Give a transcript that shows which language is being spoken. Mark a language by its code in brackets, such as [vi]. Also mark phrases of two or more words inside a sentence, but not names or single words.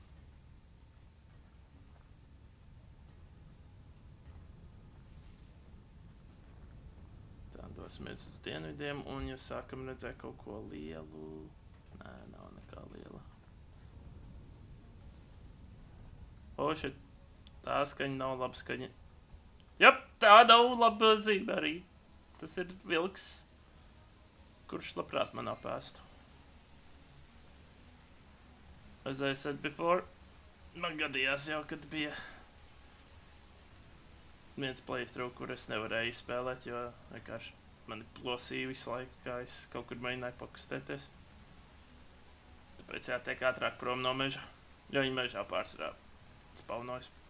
[lv] Tā, dosimies uz dienvidiem, un ja sākam redzēt kaut ko lielu... Nē, nav nekā liela. [en] Oh, shit. [lv] Tā skaņa nav laba skaņa. Jop, tā nav laba zīme arī. Tas ir vilks, kurš labprāt man apēstu. [en] As I said before, [lv] man gadījās jau, kad bija viens playthrough, kur es nevarēju izspēlēt, jo vienkārši mani plosīja visu laiku, kā es kaut kur mēģināju pakustēties. Tāpēc jātiek ātrāk prom no meža, jo viņi mežā pārsvarā spawnojas.